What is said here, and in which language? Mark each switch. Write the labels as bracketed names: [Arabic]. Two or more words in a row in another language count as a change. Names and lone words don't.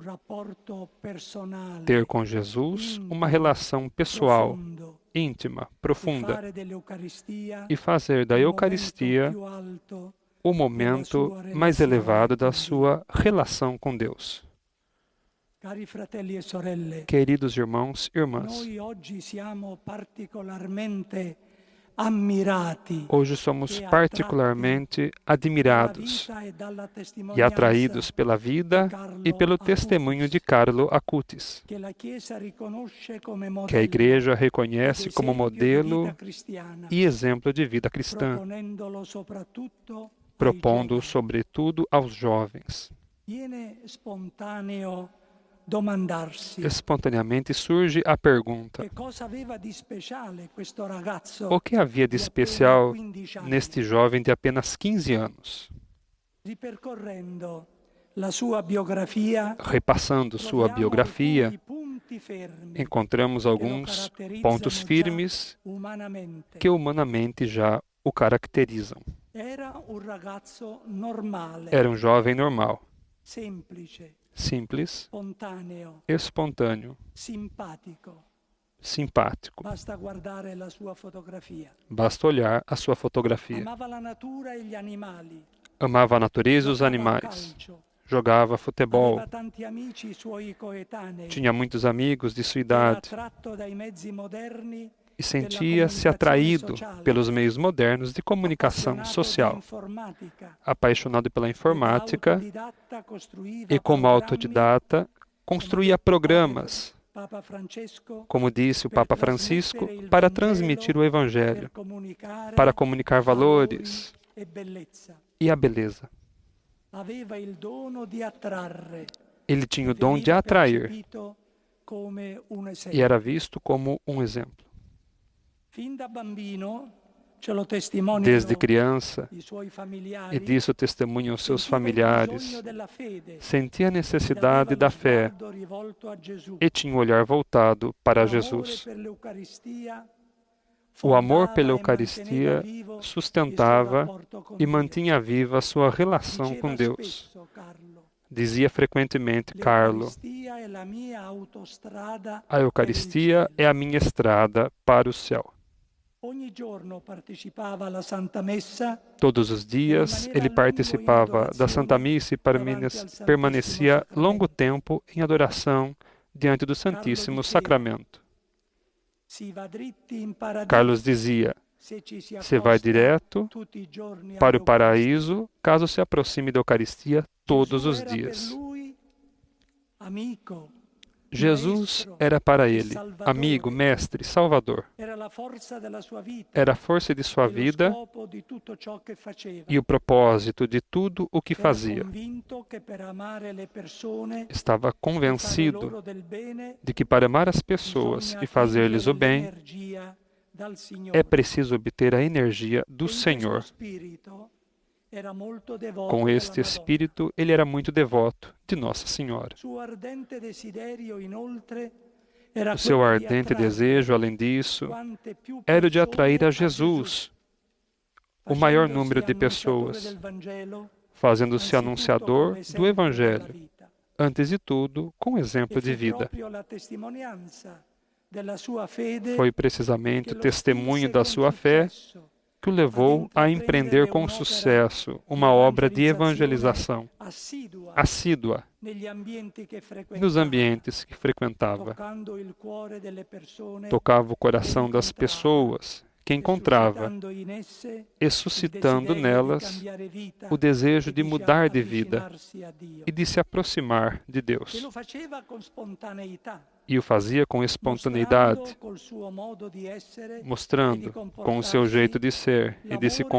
[Portuguese] Ter com Jesus uma relação pessoal, íntima, profunda, e fazer da Eucaristia o momento mais elevado da sua relação com Deus. [Italian] Cari fratelli e sorelle, [Portuguese] Queridos irmãos e irmãs, [Italian] noi oggi siamo particolarmente ammirati [Portuguese] hoje somos [Italian] e [Portuguese] particularmente [Italian] dalla [Portuguese] admirados [Italian] vita e dalla [Portuguese] e [Italian] testimonianza [Portuguese] atraídos pela vida e pelo testemunho de Carlo Acutis, [Italian] che la Chiesa riconosce come [Portuguese] que a [Italian] modello [Portuguese] Igreja [Italian] ed [Portuguese] reconhece como [Italian] esempio di [Portuguese] modelo [Italian] vita cristiana, [Portuguese] e exemplo de vida cristã, [Italian] proponendolo soprattutto ai [Portuguese] propondo [Italian] giovani. [Portuguese] sobretudo aos jovens. [Italian] Viene spontaneo domandarsi [Portuguese] Espontaneamente surge a pergunta: [Italian] che cosa aveva di speciale questo ragazzo [Portuguese] o que havia de [Italian] di appena [Portuguese] especial [Italian] 15 anni? [Portuguese] neste jovem de apenas 15 anos? [Italian] Ripercorrendo la sua biografia, [Portuguese] Repassando sua [Italian] troviamo [Portuguese] biografia, [Italian] alcuni punti fermi [Portuguese] encontramos [Italian] che lo [Portuguese] alguns pontos [Italian] caratterizzano [Portuguese] firmes [Italian] già umanamente. [Portuguese] que humanamente já o caracterizam. [Italian] Era un ragazzo normale, [Portuguese] Era um jovem normal, [Italian] semplice, [Portuguese] simples, [Italian] spontaneo, [Portuguese] espontâneo, [Italian] simpatico. [Portuguese] simpático. [Italian] Basta guardare la sua fotografia. [Portuguese] Basta olhar a sua fotografia. [Italian] Amava la natura e gli animali. [Portuguese] Amava a natureza e os [Italian] Giocava a [Portuguese] animais. [Italian] calcio. [Portuguese] Jogava futebol. [Italian] Aveva tanti amici suoi coetanei. [Portuguese] Tinha muitos amigos de sua [Italian] Era [Portuguese] idade [Italian] attratto dai mezzi moderni [Portuguese] e sentia-se atraído pelos meios modernos de comunicação [Italian] appassionato di social. informatica. [Portuguese] Apaixonado pela informática [Italian] Autodidatta costruiva [Portuguese] e, como [Italian] programmi, [Portuguese] autodidata, construía programas, [Italian] Papa Francesco, [Portuguese] como disse o [Italian] per [Portuguese] Papa Francisco, [Italian] trasmettere il [Portuguese] para [Italian] Vangelo, [Portuguese] transmitir o Evangelho, [Italian] per comunicare [Portuguese] para comunicar valores [Italian] valori e bellezza. [Portuguese] e a beleza. [Italian] Aveva il dono di attrarre. [Portuguese] Ele tinha o [Italian] e [Portuguese] dom de [Italian] veniva [Portuguese] atrair [Italian] percepito come un esempio. [Portuguese] e era visto como um exemplo. [Italian] Fin da bambino, ce lo testimoniano [Portuguese] Desde criança, [Italian] i suoi familiari, [Portuguese] e disso testemunham seus [Italian] sentiva il [Portuguese] familiares, [Italian] bisogno della fede [Portuguese] sentia a [Italian] ed [Portuguese] necessidade [Italian] aveva [Portuguese] da [Italian] lo [Portuguese] fé [Italian] sguardo rivolto a Gesù. [Portuguese] e tinha o olhar voltado para [Italian] L'amore [Portuguese] Jesus. [Italian] per l'Eucaristia [Portuguese] O amor [Italian] fondava [Portuguese] pela [Italian] e [Portuguese] Eucaristia [Italian] manteneva vivo il suo [Portuguese] sustentava [Italian] rapporto con [Portuguese] e [Italian] Dio. [Portuguese] mantinha viva a sua relação [Italian] Diceva [Portuguese] com Deus. [Italian] spesso Carlo, [Portuguese] Dizia frequentemente Carlo: [Italian] l'Eucaristia è la mia autostrada [Portuguese] a Eucaristia é a minha estrada para o céu. [Italian] Ogni giorno partecipava alla Santa Messa [Portuguese] Todos os dias ele participava da Santa Missa e permanecia longo tempo em adoração diante do Santíssimo Sacramento. [Italian] si va dritti in paradiso [Portuguese] Carlos dizia: [Italian] se ci si [Portuguese] você vai [Italian] accosta [Portuguese] direto [Italian] tutti i giorni [Portuguese] para o [Italian] all'Eucaristia. [Portuguese] paraíso caso se aproxime da Eucaristia todos [Italian] Gesù [Portuguese] os [Italian] era per [Portuguese] dias. [Italian] lui amico, [Portuguese] Jesus era para ele amigo, mestre, salvador. [Italian] era la forza della sua vita, [Portuguese] Era a força de sua [Italian] e lo [Portuguese] vida [Italian] scopo di tutto ciò che faceva. [Portuguese] e o propósito de tudo o que [Italian] Era [Portuguese] fazia. [Italian] convinto che per amare le persone [Portuguese] Estava [Italian] e fare [Portuguese] convencido [Italian] loro del bene, [Portuguese] de que para amar as pessoas [Italian] bisogna [Portuguese] e fazer-lhes o [Italian] attingere [Portuguese] bem, [Italian] l'energia dal Signore. [Portuguese] é preciso obter a energia do [Italian] E in [Portuguese] Senhor. [Italian] questo spirito era molto devoto [Portuguese] Com [Italian] della [Portuguese] este [Italian] Madonna. [Portuguese] espírito, ele era muito devoto de Nossa Senhora. [Italian] Suo ardente desiderio, inoltre, era [Portuguese] O seu [Italian] quello di [Portuguese] ardente [Italian] attrarre [Portuguese] desejo, além disso, [Italian] quante più [Portuguese] era o de atrair a [Italian] persone [Portuguese] Jesus, o maior [Italian] facendosi [Portuguese] número de [Italian] annunciatore [Portuguese] pessoas, [Italian] del Vangelo, [Portuguese] fazendo-se [Italian] anzitutto [Portuguese] anunciador [Italian] come [Portuguese] do [Italian] esempio della [Portuguese] Evangelho, [Italian] vita. [Portuguese] antes de tudo, com exemplo [Italian] E [Portuguese] de [Italian] fu [Portuguese] vida. [Italian] proprio la testimonianza della sua fede [Portuguese] Foi precisamente [Italian] che [Portuguese] o [Italian] lo [Portuguese] testemunho [Italian] spinse [Portuguese] da [Italian] con [Portuguese] sua fé [Italian] successo [Portuguese] que o levou a empreender com sucesso uma obra de evangelização assídua [Italian] negli ambienti che [Portuguese] nos [Italian] frequentava, [Portuguese] ambientes que frequentava. [Italian] toccando il cuore delle persone [Portuguese] Tocava o coração das pessoas que encontrava [Italian] suscitando in esse [Portuguese] e [Italian] il [Portuguese] suscitando [Italian] desiderio di [Portuguese] nelas [Italian] cambiare vita [Portuguese] o desejo [Italian] e [Portuguese] de mudar de vida [Italian] avvicinarsi a Dio. [Portuguese] e de se aproximar de [Italian] E [Portuguese] Deus. [Italian] lo faceva con spontaneità, [Portuguese] E o fazia com espontaneidade, [Italian] mostrando col suo modo di essere e di [Portuguese] mostrando com o seu [Italian] comportarsi [Portuguese] jeito de ser e de se